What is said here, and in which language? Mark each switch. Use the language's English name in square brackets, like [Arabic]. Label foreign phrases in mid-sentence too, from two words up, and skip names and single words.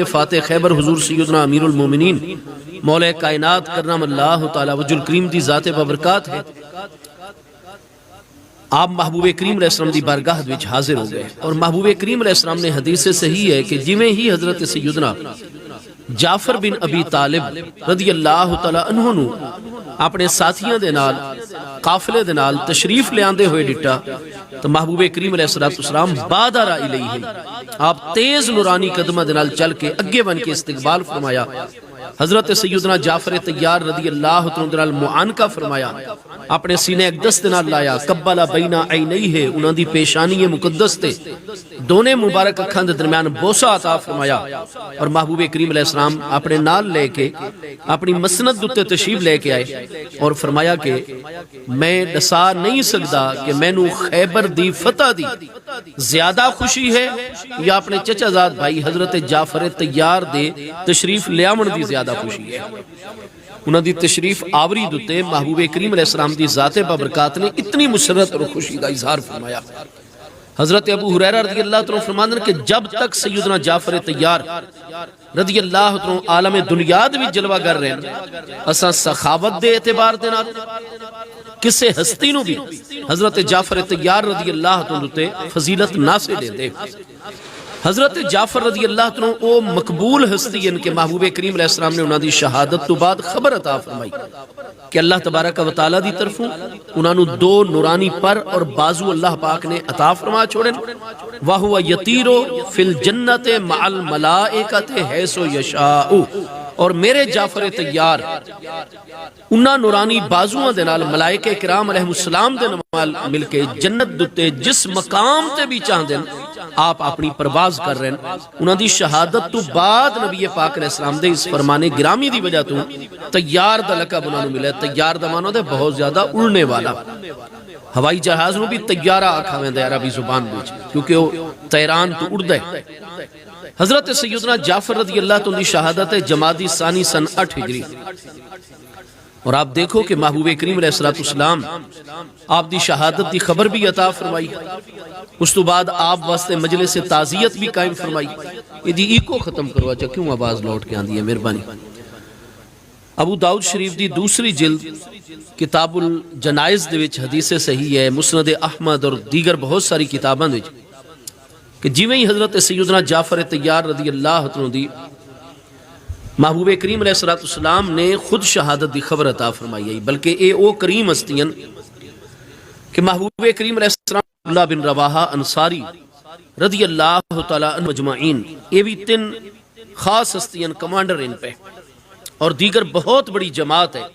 [Punjabi] فاتح خیبر حضور سیدنا امیر المومنین مولا کائنات کرم اللہ تعالی وجہ الکریم دی ذات بابرکات ہے۔ آپ محبوب کریم علیہ السلام دی بارگاہ وچ حاضر ہو گئے، اور محبوب کریم علیہ السلام نے حدیث سے صحیح ہے کہ جویں ہی حضرت سیدنا جعفر بن ابی طالب رضی اللہ تعالی عنہ نو اپنے ساتھیاں دے نال قافلے دے نال تشریف لے آندے ہوئے ڈٹا تو محبوب کریم علیہ السلام [Arabic] بادر الیہم، [Punjabi] آپ تیز نورانی قدمہ دے نال چل کے اگے بن کے استقبال فرمایا۔ حضرت سیدنا جعفر طیار رضی اللہ تعالی معانقہ فرمایا، اپنے سینے اقدس دے نال لایا، [Arabic] قبلہ بین عینیہ، [Punjabi] انہاں دی پیشانی مقدس تے دونے مبارک اکھاں دے درمیان بوسہ عطا فرمایا، اور محبوب کریم علیہ السلام اپنے نال لے کے اپنی مسند دتے تشریف لے کے آئے اور فرمایا کہ میں دسا نہیں سکتا کہ میں نو خیبر دی فتح دی زیادہ خوشی ہے یا اپنے چچا زاد بھائی حضرت جعفر طیار دے تشریف لے آمن دی زیادہ خوشی ہے۔ انہاں دی تشریف آوری دتے محبوب کریم علیہ السلام دی ذات بابرکات نے اتنی مسرت اور خوشی کا اظہار فرمایا۔ [Urdu] حضرت ابو ہریرہ رضی اللہ عنہ فرماتے ہیں کہ جب تک سیدنا جعفر طیار رضی اللہ عنہ عالم دنیا بھی جلوہ گر رہے ہیں، [Punjabi] اساں سخاوت دے اعتبار دے نال کسے ہستی نو بھی حضرت جعفر طیار رضی اللہ عنہ تے فضیلت نہ سے دے دے۔ حضرت جعفر رضی اللہ عنہ او مقبول ہستی ان کے محبوب کریم علیہ السلام نے انہاں دی شہادت تو بعد خبر عطا فرمائی کہ اللہ تبارک و تعالی دی طرفوں انہاں نو 2 نورانی پر اور بازو اللہ پاک نے عطا فرما چھوڑن، [Arabic] وَهُوَ يَطِيرُ فِي الْجَنَّةِ مَعَ الْمَلَائِكَةِ حَيْثُ يَشَاءُ، [Urdu] اور میرے جعفر طیار [Punjabi] انہاں نورانی بازوਆਂ دے نال ملائکہ کرام علیہ السلام دے نال مل کے جنت دتے جس مقام تے بھی چاہندے آپ اپنی پرواز کر رہے ہیں۔ انہاں دی شہادت تو بعد نبی پاک علیہ السلام دے اس فرمان گرامی دی وجہ تو طیار دا لقب انہاں نوں ملے۔ طیار دا معنی ہے بہت زیادہ اڑنے والا، ہوائی جہاز نوں بھی طیارہ آکھا ویندا ہے عربی زبان وچ، کیونکہ وہ طیران تو اڑدا ہے۔ حضرت سیدنا جعفر رضی اللہ عنہ دی شہادت ہے جمادی ثانی سن 8 ہجری، اور آپ دیکھو کہ محبوب کریم علیہ السلام آپ دی شہادت دی خبر بھی عطا فرمائی، اس تو بعد آپ واسطے مجلس تعزیت بھی قائم فرمائی۔ یہ دی ایکو ختم کروا چا کیوں آواز لوٹ کے آندی ہے، مہربانی۔ ابو داؤد شریف دی دوسری جلد کتاب الجنائز دے وچ حدیث صحیح ہے، مسند احمد اور دیگر بہت ساری کتاباں وچ کہ جویں ہی حضرت سیدنا جعفر طیار رضی اللہ عنہ دی محبوب کریم علیہ السلام نے خود شہادت دی خبر عطا فرمائی ہے، بلکہ اے او کریم ہستیاں کہ محبوب کریم علیہ السلام عبداللہ بن رواحہ انصاری رضی اللہ تعالی عنہ مجمعین، یہ بھی 3 خاص ہستیاں کمانڈر ان پہ، اور دیگر بہت بڑی جماعت ہے۔